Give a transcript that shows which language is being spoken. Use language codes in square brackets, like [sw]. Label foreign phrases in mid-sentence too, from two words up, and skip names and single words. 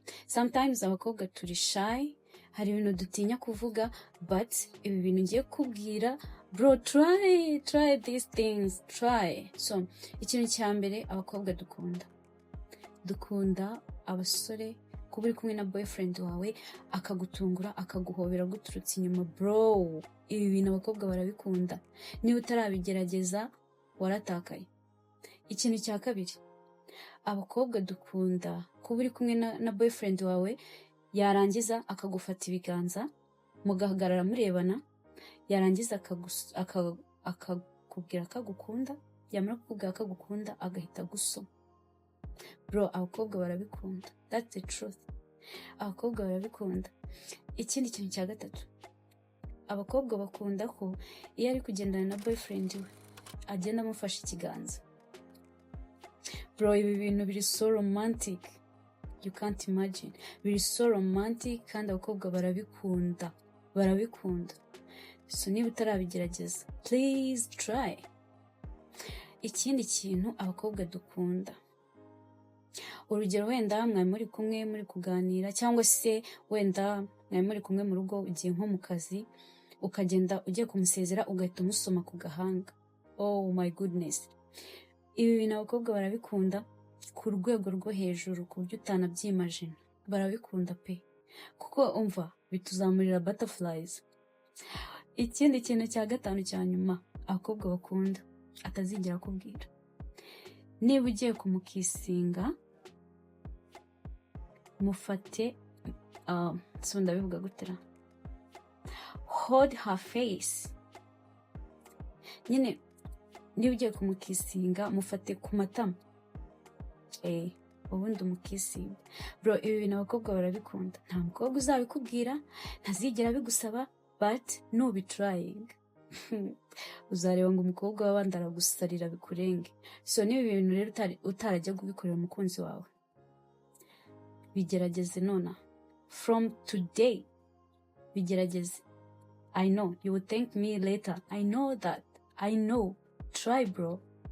[rw] sometimes abakobwa turi shy, hari ibintu dutinya kuvuga, but ibi bintu ngiye kubwira bro, [en] try these things, try. [rw] So ikintu cya mbere, abakobwa dukunda abasore kuba uri kumwe na boyfriend wawe akagutungura akaguhobera guturutse inyuma. Bro, ibi bintu abakobwa barabikunda. Niba utarabigerageza waratakaye. Ikintu cya kabiri, abakobwa dukunda kuba uri kumwe na boyfriend wawe yarangiza akagufata ibiganza mugahagarara murebana, yarangiza akakubwira akagukunda, yamara kukubwira akagukunda agahita gusoma. Bro, abakobwa barabikunda. [en] That's the truth. [rw] Abakobwa barabikunda. Ikindi kintu cya gatatu, abakobwa bakunda ko iyo ari kugendana na boyfriend we agenda amufashe ikiganza. Bro, ibi bintu biri [en] so romantic, you can't imagine. [rw] Biri [en] so romantic [rw] kandi abakobwa barabikunda. So niba utarabigerageza, [en] please try. [rw] Ikindi kintu abakobwa dukunda, urugero wenda mwari muri kumwe muri kuganira, cyangwa se wenda mwari muri kumwe mu rugo ugiye nko mu kazi, ukagenda ugiye kumusezera ugahita umusoma ku gahanga. [en] Oh my goodness, [rw] ibi bintu abakobwa barabikunda ku rwego rwo hejuru ku buryo utanabyimagine. Barabikunda pe, kuko umva bituzamurira butterflies. Ikindi kintu cya gatanu cya nyuma abakobwa bakunda atazigera kubwira, niba ugiye kumukisinga mufate so ndabivuga gutera, [en] hold her face. [rw] Nyine niba ugiye kumukisinga mufate ku matama, ubundi umukisinga. Bro, ibi bintu abakobwa barabikunda. Nta mukobwa uzabikubwira, ntazigera bigusaba, but nubi trying uzareba ngo umukobwa w'abandi aragusarira bikurenge. So niba ibintu rero utarajya kubikorera umukunzi wawe, bigerageze nona. [en] From today, [rw] bigerageze. [en] I know you will thank me later. I know that. I know. Try, bro.